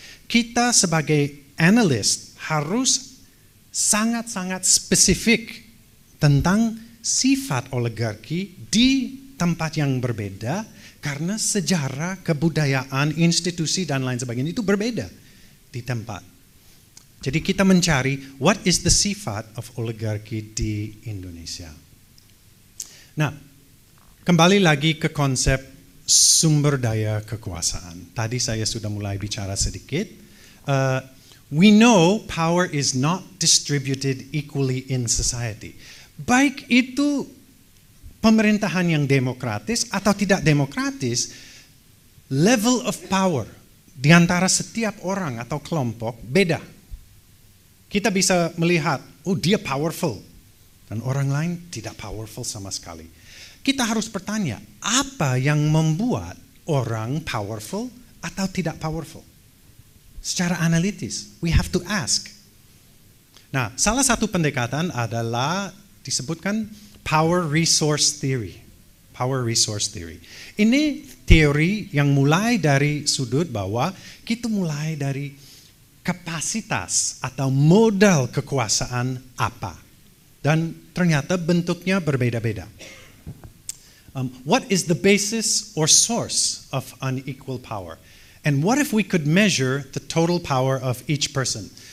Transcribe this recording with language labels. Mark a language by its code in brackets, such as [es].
[id] Kita sebagai analis harus sangat-sangat spesifik tentang sifat oligarki di tempat yang berbeda karena sejarah, kebudayaan, institusi dan lain sebagainya itu berbeda di tempat. Jadi kita mencari [en] what is the [id] sifat of oligarki di Indonesia. Nah, Kembali lagi ke konsep sumber daya kekuasaan. Tadi saya sudah mulai bicara sedikit. [en] We know power is not distributed equally in society. [id] Baik itu pemerintahan yang demokratis atau tidak demokratis, [en] level of power [id] di antara setiap orang atau kelompok beda. Kita bisa melihat, oh dia powerful, dan orang lain tidak powerful sama sekali. Kita harus bertanya, apa yang membuat orang powerful atau tidak powerful? [en] Secara analitis, we have to ask. [id] Nah, salah satu pendekatan adalah disebutkan power resource theory. Power resource theory. Ini teori yang mulai dari sudut bahwa kita mulai dari kapasitas atau modal kekuasaan apa. Dan ternyata bentuknya berbeda-beda. [en] What is the basis or source of unequal power? And what if we could measure the total power of each person?